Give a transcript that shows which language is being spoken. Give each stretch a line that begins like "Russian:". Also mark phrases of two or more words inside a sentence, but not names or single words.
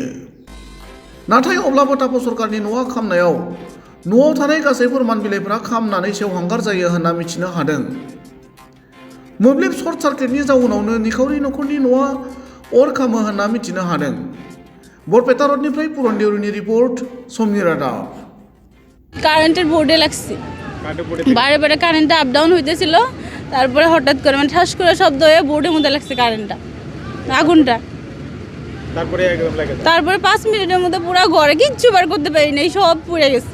Bodo: नाथाय अब्लाबो तापस सरकारनि न'आ खामनायाव न'आव थानाय गासै फोरमान बिलाइफोरा खामनानै सेवहांगार जायो होनना मिथिनो हादों। मोब्लिब सर्ट सार्किटनि जाउनावनो निखावरि नखरनि न'आ अर खामो होनना मिथिनो हादों। बरपेटा रडनिफ्राय पुरन देउरिनि रिपर्ट, समनि रादाब।
Bangla: কারেন্টের বোর্ডে লাগছে, বারে বারে কারেন্টটা আপ ডাউন হইতেছিল, তারপরে হঠাৎ করে মানে ঠাস করে শব্দ হয়ে বোর্ডের মধ্যে লাগছে কারেন্টটা, আগুনটা। তারপরে 5 মিনিটের মধ্যে পুরো ঘরে কিচ্ছু বার করতে পারি নাই, সব পুড়ে গেছে।